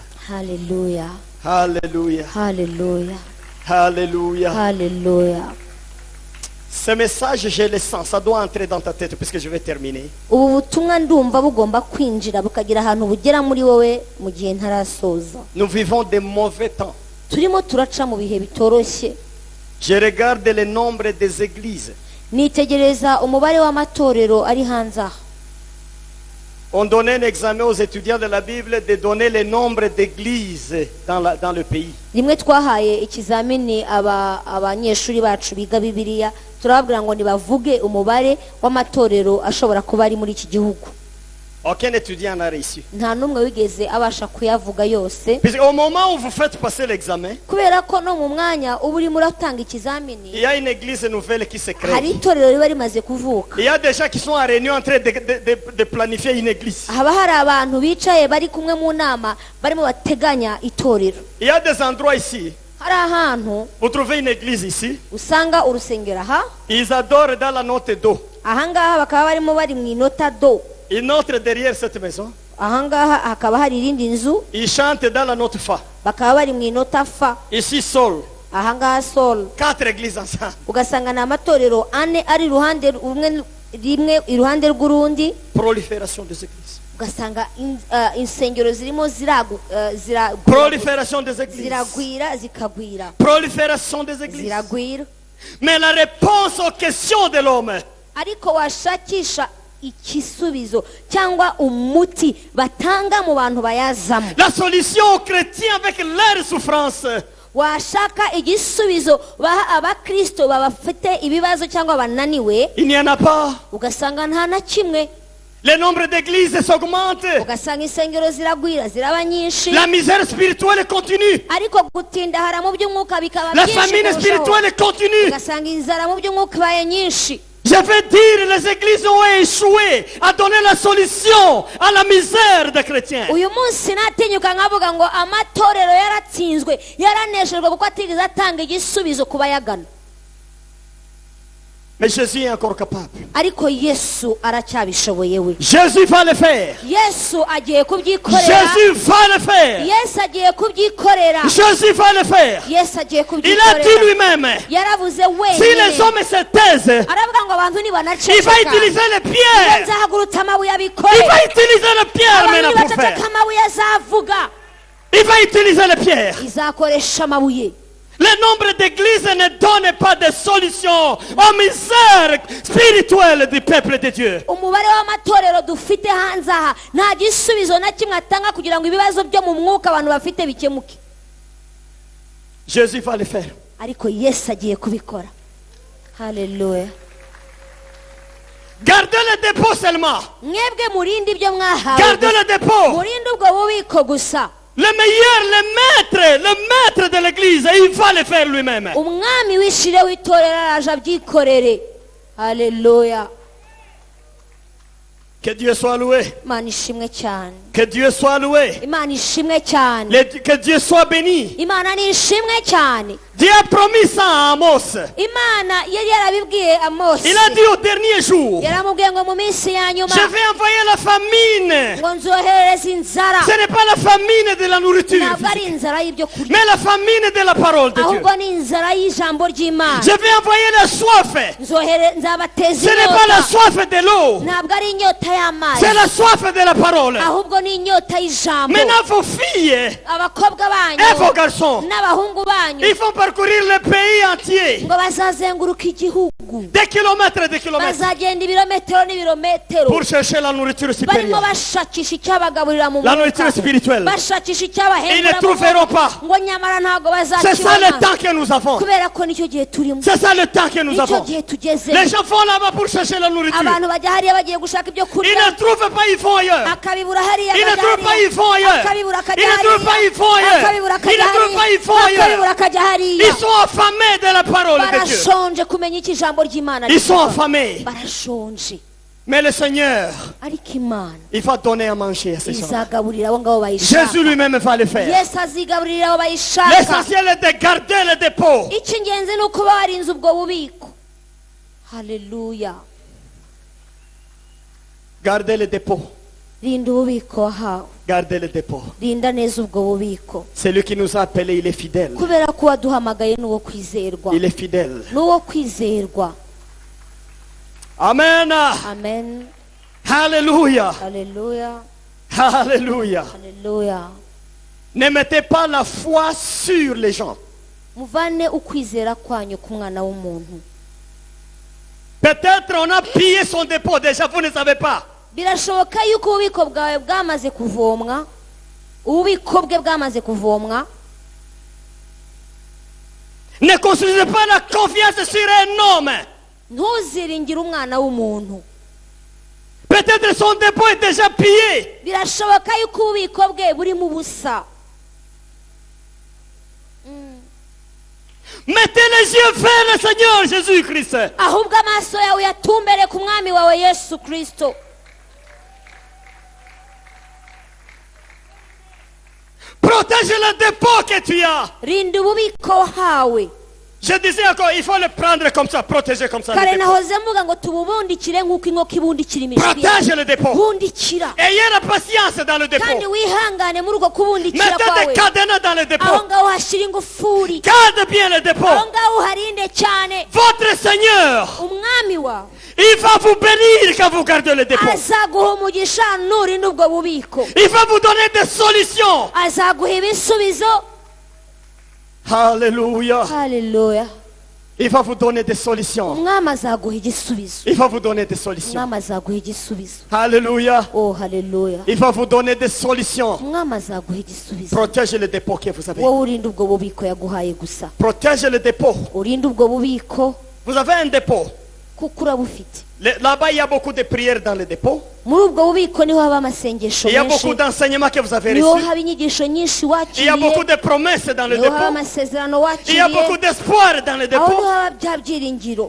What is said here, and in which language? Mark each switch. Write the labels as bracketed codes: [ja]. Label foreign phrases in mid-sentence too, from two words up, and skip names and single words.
[rw] Haleluya, [fr] Alléluia. [rw] haleluya, [fr] Alléluia. [rw] haleluya. [fr] Ce message, je le sens. Ça doit entrer dans ta tête puisque je vais terminer. [rw] Ubu butumwa ndumva bugomba kwinjira bukagira ahantu bugera muri wowe mu gihe ntarasoza. [fr] Nous vivons des mauvais temps. [rw] Turimo turaca mu bihe bitoroshye. [fr] Je regarde le nombre des églises. [rw] Nitegereza umubare w'amatorero ari hanze aha. [fr] On donnait un examen aux étudiants de la Bible de donner le nombre d'églises dans le pays. [rw] Rimwe twahaye ikizamini abanyeshuri bacu biga Bibiliya, turababwira ngo nibavuge umubare w'amatorero ashobora kuba ari muri iki gihugu. [fr] Aucun étudiant n'a réussi. [rw] Nta n'umwe wigeze abasha kuyavuga yose, [fr] Puisqu'au moment où vous faites passer l'examen, [rw] kubera ko no mu mwanya uba urimo uratanga [fr] il [rw] ikizamini [fr] y a une église nouvelle qui se crée. [rw] hari itorero riba rimaze kuvuka. [fr] Il y a des gens qui sont en réunion en train de planifier une église. [rw] Haba hari abantu bicaye bari kumwe mu nama barimo bateganya itorero. [fr] Il y a des endroits ici. [rw] Hari ahantu [fr] Vous trouvez une église ici. [rw] usanga urusengero aha, [fr] Ils adorent dans la note d'eau. [rw] ahangaha bakaba barimo bari mu inota do, [fr] Une autre derrière cette maison. [rw] ahangaha hakaba hari irindi nzu [fr] Ils chantent dans la note fa. [rw] bakaba bari mu inota fa, [fr] Ici sol. [rw] ahangaha sol. [fr] 4 églises ensemble. [rw] Ugasanga ni amatorero ane ari iruhande rumwe rimwe iruhande rw'urundi, [fr] Prolifération des églises. [rw] ugasanga insengero zirimo [fr] Prolifération des églises. [rw] ziragwira zikagwira, [fr] Prolifération des églises. [rw] ziragwira. [fr] Mais la réponse aux questions de l'homme, [rw] Ariko washakisha ikisubizo cyangwa umuti batanga mu bantu bayazamo, [fr] la solution aux chrétiens avec leur souffrance, [rw] washaka igisubizo baha abakristo babafite ibibazo cyangwa bananiwe, [fr] il n'y en a pas. [rw] ugasanga nta na kimwe, [fr] Le nombre d'églises s'augmente. [rw] ugasanga insengero ziragwira ziraba nyinshi, [fr] La misère spirituelle continue. [rw] ariko gutindahara mu by'umwuka bikaba [fr] La [rw] byinshi [fr] famine [rw] kurushaho. [fr] spirituelle continue. [rw] ugasanga inzara mu by'umwuka ibaye nyinshi. [fr] Je veux dire, les églises ont échoué à donner la solution à la misère des chrétiens. [rw] uyu munsi natinyuka nkavuga ngo amatorero yaratsinzwe, yaraneshejwe kuko atigeze atanga igisubizo ku bayagana. [fr] Mais Jésus est encore capable. [rw] Ariko Yesu aracyabishoboye we. [fr] Jésus va le faire. [rw] Yesu agiye kubyikorera. [fr] Jésus va le faire. [rw] Yesu agiye kubyikorera. [fr] Jésus va le faire. [rw] Yesu agiye [fr] Il a dit [rw] kubyikorera. [fr] lui-même, [rw] Yaravuze [fr] si les [rw] wenyine, [fr] hommes se taisent, [rw] aravuga ngo abantu [fr] il va [rw] nibanaceceka [fr] utiliser les pierres. [rw] nzahagurutsa amabuye [fr] Il [rw] abikore. [fr] va utiliser les pierres [rw] Abantu [fr] maintenant pour [rw] nibaceceka [fr] faire. [rw] amabuye azavuga. [fr] Il va utiliser les pierres. [rw] Izakoresha amabuye. [fr] Le nombre d'églises ne donne pas de solution aux misères spirituelles du peuple de Dieu. [rw] Umubare w'amatorero dufite hanze aha nta gisubizo na kimwe atanga kugira ngo ibibazo byo mu mwuka abantu bafite bikemuke. [fr] Jésus va le faire. [rw] Ariko Yesu agiye kubikora. Haleluya. [fr] Gardez le dépôt seulement. [rw] Mwebwe murinde ibyo mwahawe. [fr] Gardez le dépôt. [rw] Murinde ubwo bubiko gusa. [fr] Le meilleur, le maître de l'église, il va le faire lui-même. [rw] Umwami w'ishire w'itorero araje abyikorere. Haleluya. [fr] Que Dieu soit loué. [rw] Imana ishimwe cyane. [fr] Que Dieu soit loué. [rw] Imana ishimwe cyane. [fr] Que Dieu soit béni. [rw] Imana ni ishimwe cyane. [fr] Dieu a promis ça à Amos. [rw] Imana yari yarabibwiye Amosi. [fr] Il a dit au dernier jour, [rw] Yaramubwiye ngo mu minsi ya nyuma [fr] je vais envoyer la famine. [rw] ngo nzoherereze inzara. [fr] Ce n'est pas la famine de la nourriture, [rw] Ntabwo ari inzara y'ibyo kurya, [fr] mais la famine de la parole de Dieu. [rw] ahubwo ni inzara y'ijambo ry'Imana. [fr] Je vais envoyer la soif. [rw] Nzabateza [fr] Ce n'est pas la [rw] inyota. [fr] soif de l'eau, [rw] Ntabwo ari inyota y'amazi, [fr] c'est la soif de la parole. [rw] ahubwo ni inyota y'ijambo. [fr] Maintenant, vos filles [rw] Abakobwa [fr] et vos [rw] banyu [fr] garçons, [rw] n'abahungu banyu [fr] ils vont parcourir le pays entier. [rw] ngo bazazenguruka igihugu, [fr] Des kilomètres et des kilomètres. [rw] bazagenda ibirometero n'ibirometero, [fr] Pour chercher la nourriture [rw] barimo [fr] supérieure. [rw] bashakisha icyabagaburira mu [fr] La [rw] mwuka, [fr] nourriture spirituelle. [rw] bashakisha [fr] Ils [rw] icyabahembura [fr] ne [rw] mu [fr] trouveront [rw] mwuka, [fr] pas. [rw] ngo nyamara ntabwo [fr] C'est ça le [rw] bazakibona, [fr] temps que nous avons. [rw] kubera ko nicyo gihe turimo, [fr] C'est ça le temps que nous [rw] nicyo [fr] avons. [rw] gihe tugeze. [fr] Les gens vont là-bas pour chercher la nourriture. [rw] Abantu bajya hariya bagiye gushaka ibyo [fr] Ils [rw] kurya, [fr] ne trouvent pas, ils vont ailleurs. [rw] akabibura hariya [fr] Ils ne [rw] akajya [fr] trouvent pas, [rw] hariya, [fr] ils vont ailleurs. [rw] akabibura [fr] Ils [rw] akajya [fr] ne trouvent pas, [rw] hariya, [fr] ils vont ailleurs. [rw] akabibura [fr] Ils [rw] akajya [fr] ne trouvent pas, ils vont [rw] hariya, akabibura [fr] ailleurs. [rw] akajya hariya. [fr] Ils sont affamés de la parole de Dieu. [rw] Barashonje kumenya icyo ijambo ry'Imana [fr] Ils sont [rw] rivuga. [fr] affamés. [rw] Barashonje, [fr] Mais le Seigneur, [rw] ariko Imana [fr] il va donner à manger à ces gens. [rw] izagaburira abo ngabo bayishaka. [fr] Jésus lui-même va le faire. [rw] Yesu azigaburira abo bayishaka. [fr] L'essentiel est de garder le dépôt. [rw] Icy'ingenzi ni ukuba warinze ubwo bubiko. Haleluya. [fr] Gardez le dépôt. [rw] Rinda ububiko wahawe, [fr] Gardez le dépôt. [rw] rinda neza ubwo bubiko, [fr] Celui qui nous a appelés, il est fidèle. [rw] kubera ko waduhamagaye n'uwo kwizerwa, [fr] Il est fidèle. [rw] n'uwo kwizerwa. [fr] Amen. [rw] Amen. [fr] Alléluia. [rw] Haleluya. [fr] Alléluia. [rw] Haleluya. [fr] Ne mettez pas la foi sur les gens. [rw] Muvane ukwizera kwanyu ku mwana w'umuntu. [fr] Peut-être on a pillé son dépôt déjà, vous ne savez pas. [rw] Birashoboka yuko ububiko bwawe bwamaze kuvomwa, ububiko bwe bwamaze kuvomwa. [fr] Ne construisez pas la confiance sur un homme. [rw] Ntuziringire umwana w'umuntu. [fr] Peut-être son dépôt est déjà pillé. [rw] Birashoboka yuko ububiko bwe buri mu busa. [fr] Mettez les yeux vers le Seigneur Jésus-Christ. [rw] Ahubwo amaso yawe yatumbere ku mwami wawe Yesu Kristo. [fr] Protège le dépôt que tu as. [rw] Rinda ububiko wahawe. [fr] Je disais encore, il faut le prendre comme ça, protéger comme ça. Le [rw] Kare [fr] dépôt. [rw] nahoze mvuga ngo tububundikire nk'uko inkoko ibundikira imishwi [fr] Protège le dépôt. [rw] bundikira, [fr] Ayez la patience dans le [rw] kandi [fr] dépôt. [rw] wihangane muri uko kubundikira [fr] Mettez [rw] kwawe. [fr] des cadenas dans le [rw] Aho [fr] dépôt. [rw] ngaho hashira ingufuri, [fr] Garde bien le dépôt. [rw] aho ngaho uharinde cyane. [fr] Votre Seigneur, [rw] Umwami wawe [fr] Il va vous bénir quand vous gardez le dépôt. [rw] azaguha umugisha nurinda ubwo bubiko, [fr] Il va vous donner des solutions. [rw] azaguha ibisubizo. [fr] Alléluia. [rw] Haleluya. [fr] Il va vous donner des solutions. [rw] Umwami azaguha igisubizo, [fr] Il va vous donner des solutions. [rw] umwami azaguha igisubizo. [fr] Alléluia. [rw] Oh haleluya. [fr] Il va vous donner des solutions. [rw] Umwami azaguha igisubizo. [fr] Protégez le dépôt que vous avez. [rw] wowe urinde ubwo bubiko yaguhaye gusa, [fr] Protégez le dépôt. [rw] urinde ubwo bubiko [fr] Vous avez un dépôt. [rw] kuko urabufite. [fr] Là-bas, il y a beaucoup de prières dans le dépôt. [rw] Muri ubwo bubiko niho haba amasengesho [fr] Il y a [rw] menshi, [fr] beaucoup d'enseignements que vous avez [rw] niho [fr] reçus. [rw] haba inyigisho nyinshi [fr] Il y a beaucoup [rw] wakiriye, [fr] de promesses dans le [rw] niho haba [fr] dépôt. [rw] amasezerano [fr] Il y a beaucoup [rw] wakiriye, [fr] d'espoir dans le [rw] aho [fr] dépôt. [rw] niho haba bya byiringiro.